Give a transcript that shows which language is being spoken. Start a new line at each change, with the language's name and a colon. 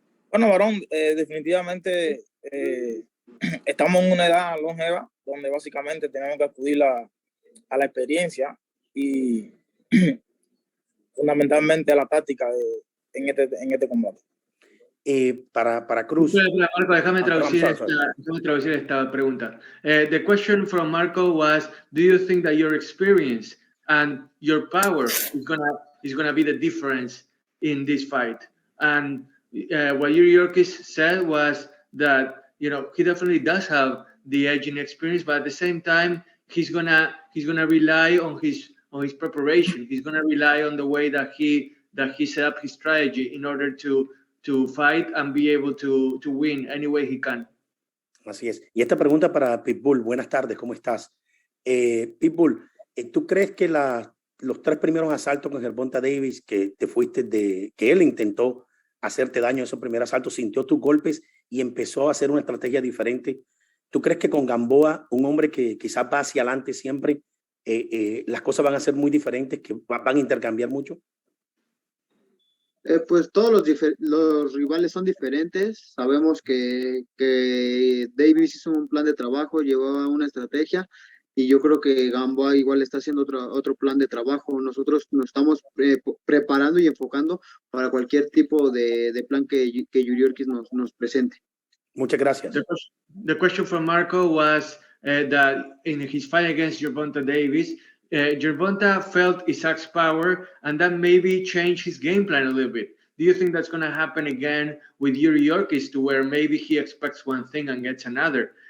Spanish: Bueno, varón, definitivamente estamos en una edad longeva donde básicamente tenemos que acudir a la experiencia y fundamentalmente a la táctica en este combate. Para Cruz. Marco, déjame traducir esta pregunta.
English: The question from Marco was, do you think that your experience and your power is gonna be the difference in this fight? And what Yuriorkis said was that, you know, he definitely does have the edge in experience, but at the same time, he's gonna rely on his preparation. He's gonna rely on the way that he set up his strategy in order to fight and be able to win any way he can.
Spanish: Así es. Y esta pregunta para Pitbull. Buenas tardes, ¿cómo estás? Pitbull, ¿tú crees que los tres primeros asaltos con Gervonta Davis que te fuiste que él intentó hacerte daño en esos primeros asaltos, sintió tus golpes y empezó a hacer una estrategia diferente? ¿Tú crees que con Gamboa, un hombre que quizás va hacia adelante siempre, las cosas van a ser muy diferentes, que van a intercambiar mucho? Pues todos los rivales son diferentes. Sabemos que Davis hizo un plan de trabajo, llevaba una estrategia, y yo creo que Gamboa igual está haciendo otro plan de trabajo. Nosotros nos estamos preparando y enfocando para cualquier tipo de plan que Yuriorkis nos presente. Muchas gracias.
English: The question from Marco was that in his fight against Gervonta Davis, Gervonta felt Isaac's power, and that maybe changed his game plan a little bit. Do you think that's going to happen again with Yuriorkis, to where maybe he expects one thing and gets another?